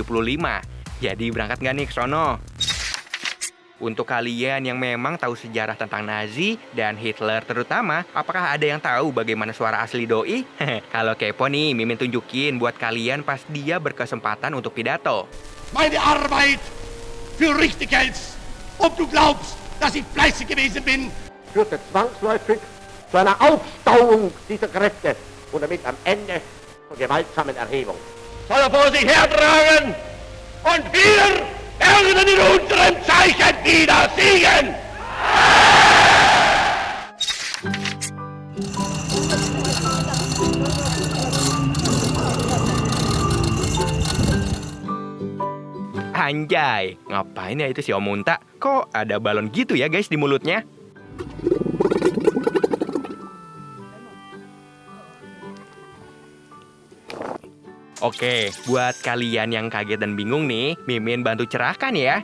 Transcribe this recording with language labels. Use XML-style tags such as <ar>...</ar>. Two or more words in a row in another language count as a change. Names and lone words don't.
<id>Jadi berangkat nggak nih ke sono? Untuk kalian yang memang tahu sejarah tentang Nazi dan Hitler terutama, apakah ada yang tahu bagaimana suara asli doi? Kalau kepo nih, Mimin tunjukin buat kalian pas dia berkesempatan untuk pidato.</id> <de>Meine Arbeit für richtig hältst, ob du glaubst, dass ich fleißig gewesen bin, führte zwangsläufig zu einer Aufstauung dieser Kräfte und damit am Ende zur gewaltsamen Erhebung. soll er vor sich hertragen und wir werden in unserem Zeichen wieder siegen!</de> <id>Anjay, ngapain ya itu si Om Unta? Kok ada balon gitu ya guys di mulutnya? Oke, buat kalian yang kaget dan bingung nih, Mimin bantu cerahkan ya.</id>